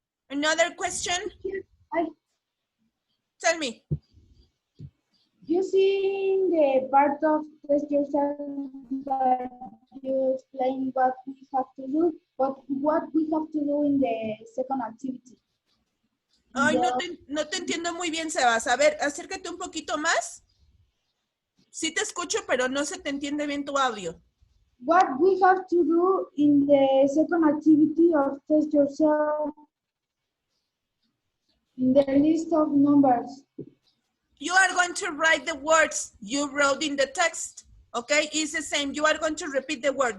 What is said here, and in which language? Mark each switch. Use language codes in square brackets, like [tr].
[en] Another question? Tell me. You see the part of test yourself that you explain what we have to do, but what we have to do in the second activity. [es] Ay, no te entiendo muy bien, Sebas. A ver, acércate un poquito más. Sí te escucho, pero no se te entiende bien tu audio. [en] What we have to do in the second activity of test yourself in the list of numbers. You are going to write the words you wrote in the text, okay? It's the same. You are going to repeat the word.